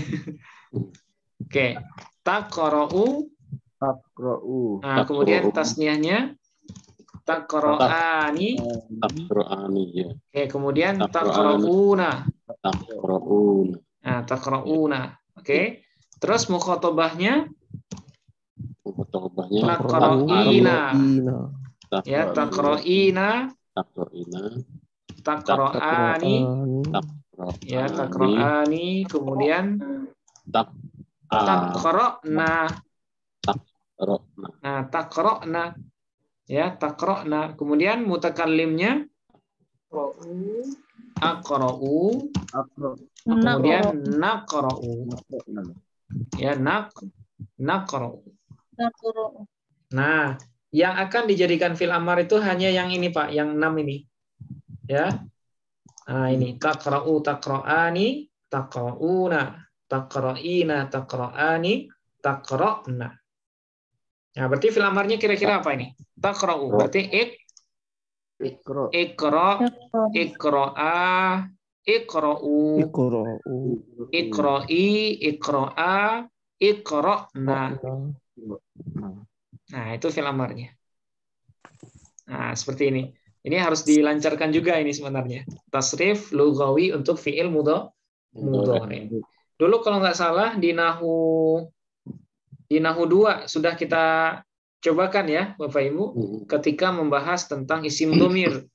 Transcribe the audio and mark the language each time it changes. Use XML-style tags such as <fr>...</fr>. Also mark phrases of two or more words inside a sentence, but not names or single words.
<id>Oke, taqra'u. Nah, kemudian tasniyahnya taqra'ani. Ya. Oke, kemudian taqra'una. Nah, taqra'una. Oke. Terus mukhatabahnya taqra'ina.</id> <ar>Ya, taqra'ina. Taqra'ani.</ar> <id>Ya, taqra'ani, kemudian taqra'na. Nah, taqra'na. Ya, taqra'na. Kemudian mutakallimnya aqra'u. Kemudian naqra'u. Ya, naqra'u. Nah, yang akan dijadikan</id> <ar>fi'il amar</ar> <id>itu hanya yang ini, Pak, yang 6 ini. Ya. Nah, ini</id> <ar>taqra'u, taqra'ani, taqra'una, taqra'ina, taqra'ani, taqra'na.</ar> <id>Nah, berarti</id> <ar>fi'il amarnya</ar> <id>kira-kira apa ini? Taqra'u, berarti iqra,</id> <ar>iqra'a, iqra'u, iqra'i, iqra'a, iqra'na.</ar> <id>Nah, itu</id> <ar>fi'il amarnya.</ar> <id>Nah, seperti ini. Ini harus dilancarkan juga ini sebenarnya.</id> <ar>Tasrif lughawi</ar> <id>untuk</id> <ar>fi'il mudhari.</ar> <id>Dulu kalau nggak salah di Nahwu 2 sudah kita cobakan ya, Bapak Ibu, ketika membahas tentang</id> <ar>isim domir.</ar>